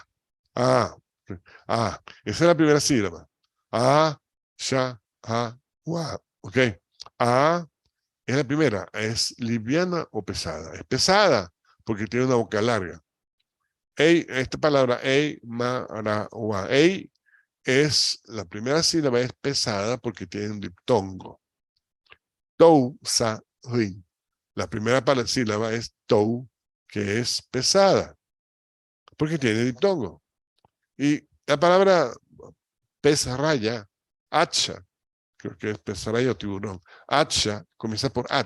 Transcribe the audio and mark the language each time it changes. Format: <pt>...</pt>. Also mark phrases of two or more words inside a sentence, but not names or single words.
<es>A. A. Esa es la primera sílaba. A, sha, ha, wa. ¿Ok? A es la primera. ¿Es liviana o pesada? Es pesada porque tiene una boca larga. Ey, esta palabra, ey, ma, ra, wa. Ey es, la primera sílaba es pesada porque tiene un diptongo. Tou, sa, rin. La primera sílaba es tou, que es pesada, porque tiene diptongo. Y la palabra pez raya, hacha, creo que es pez raya o tiburón, hacha, comienza por at.</es>